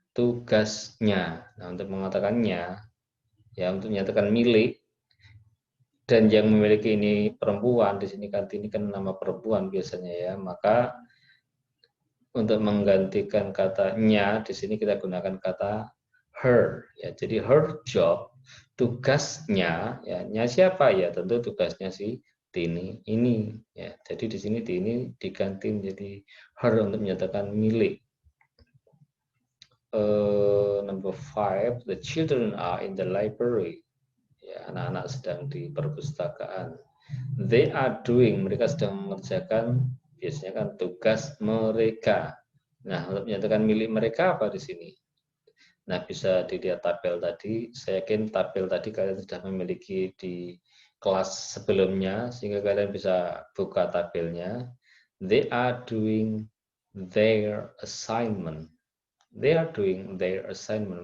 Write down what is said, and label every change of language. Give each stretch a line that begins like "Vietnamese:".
Indonesian: Tugasnya. Nah, untuk mengatakannya, ya untuk menyatakan milik, dan yang memiliki ini perempuan, di sini kan ini kan nama perempuan biasanya ya, maka untuk menggantikan katanya di sini kita gunakan kata her ya. Jadi her job, tugasnya ya, nya siapa ya, tentu tugasnya si Tini ini, ya. Jadi di sini Tini diganti menjadi her untuk menyatakan milik.
English: Number 5, the children are in the library.
Indonesian: Ya, anak-anak sedang di perpustakaan.
English: They are doing,
Indonesian: mereka sedang mengerjakan biasanya kan tugas mereka. Nah, untuk menyatakan milik mereka apa di sini? Nah, bisa dilihat tabel tadi. Saya yakin tabel tadi kalian sudah memiliki di kelas sebelumnya, sehingga kalian bisa buka tabelnya.
English: They are doing their assignment. They are doing their assignment.